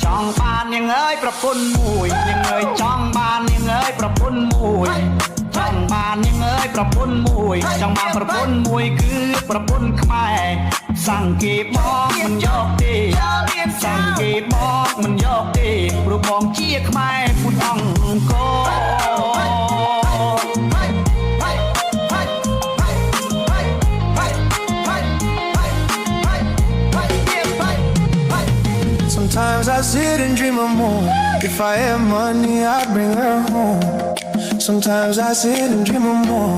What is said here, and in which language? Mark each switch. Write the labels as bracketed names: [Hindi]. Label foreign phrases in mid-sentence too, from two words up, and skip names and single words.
[Khmer] ង់បាននាងអើយប្រពន្ធមួយនាងអើយចង់បាននាងអើយប្រពន្ធមួយចង់បាននាងអើយប្រពន្ធមួយចង់បានប្រពន្ធមួយគឺប្រពន្ធខ្មែរសង្កេតមកមិនយកទេសង្កេតមកមិនយកទេព្រោះបងជាខ្មែរពុទ្ធអង្គរ [English] Sometimes I sit and dream of more. If I had money, I'd bring her home. Sometimes I sit and dream of more.